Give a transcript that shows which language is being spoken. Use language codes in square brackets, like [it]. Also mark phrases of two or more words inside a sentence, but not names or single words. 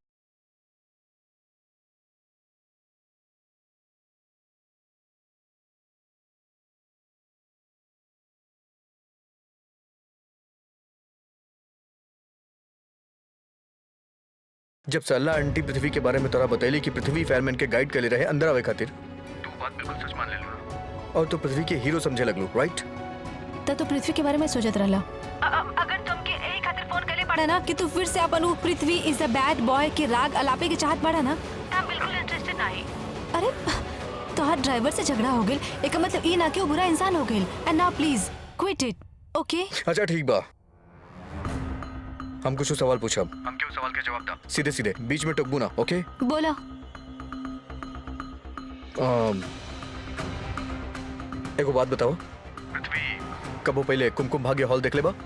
[bho] जब सल्ला आंटी पृथ्वी के बारे में तोरा बतैली कि पृथ्वी फायरमैन के गाइड कर ले रहे अंदर आवे खातिर, तू बात बिल्कुल सच मान ले लो और तो पृथ्वी के हीरो समझे लगलो, राइट? तो पृथ्वी के बारे में सोचत रहला। अगर तुमके यही खातिर फोन करले पड़ा ना कि तू फिर से अपन उ पृथ्वी [en] is a bad boy [bho] के राग अलापे के चाहत पड़ा ना, हम बिल्कुल इंटरेस्टेड नहीं। अरे तोहार ड्राइवर से झगड़ा हो गेल, एक मतलब ई ना कि वो बुरा इंसान हो गेल। [en] and now please quit it, okay? [bho] अच्छा ठीक बा, हम कुछ सवाल पूछब, हम क्यों सवाल के जवाब दा, सीधे सीधे, बीच में टोकबू ना, ओके? बोला। एगो बात बताओ, पृथ्वी कबो पहले कुमकुम भाग्य हॉल देख ले बा?